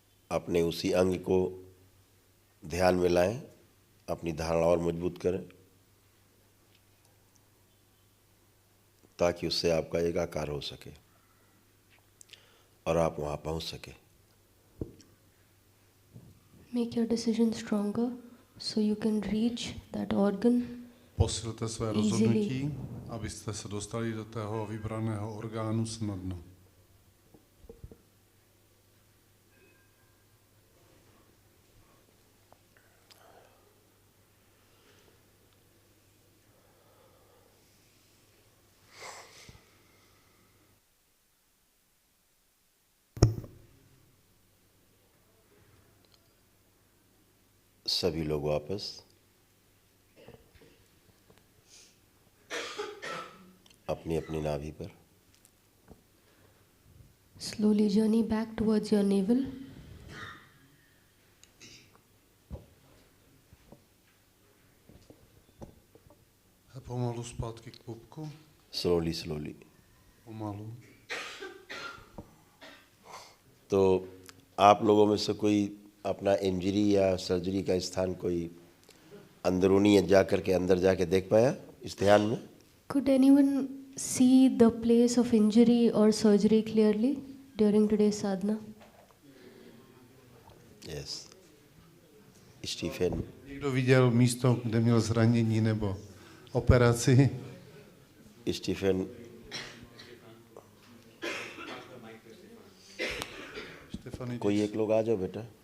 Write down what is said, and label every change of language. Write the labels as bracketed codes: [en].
[hi] अपने उसी अंग को ध्यान में लाएं, अपनी धारणा और मजबूत करें ताकि उससे आपका एकाकार हो सके और आप वहां पहुंच सके। [en] Make your decision stronger so you can reach that organ. [cs] Posilte své rozhodnutí, abyste se dostali do tého vybraného orgánu snadno. [hi] सभी लोग वापस अपनी अपनी नाभि पर। [en] Slowly journey back towards your navel. [cs] A pomalu zpátky k pupku. [en] Slowly slowly. [cs] Pomalu. [hi] तो आप लोगों में से कोई अपना इंजरी या सर्जरी का स्थान कोई अंदरूनी जा करके अंदर जाके देख पाया इस ध्यान में? [en] Could anyone see the place of injury or surgery clearly during today's sadhana? Yes. Stephen. [cs] Někdo viděl místo, kde měl zranění nebo operaci? स्टीफन। Štefany, [hi] कोई एक लोग आ जाओ बेटा।